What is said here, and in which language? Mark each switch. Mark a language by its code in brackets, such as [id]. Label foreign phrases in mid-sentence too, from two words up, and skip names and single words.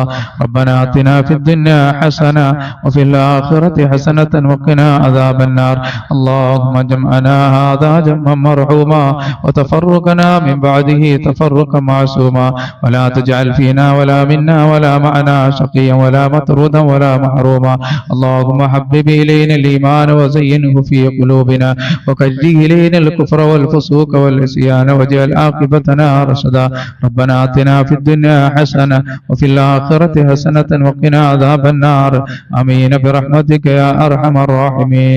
[ar] ربنا آتنا في الدنيا حسنة وفي الآخرة حسنة وقنا عذاب النار. اللهم جمعنا هذا جمعا مرحوما وتفرقنا من بعده تفرقا معصوما ولا تجعل فينا ولا منا ولا معنا شقيا ولا مطرودا ولا محروما. اللهم حبب إلينا الإيمان وزينه في قلوبنا وكره إلينا الكفر والفسوق والعصيان واجعل عاقبتنا رشدا. ربنا آتنا في الدنيا حسنة وفي الآخرة حسنة وقنا عذاب النار. آمين برحمتك يا أرحم الراحمين.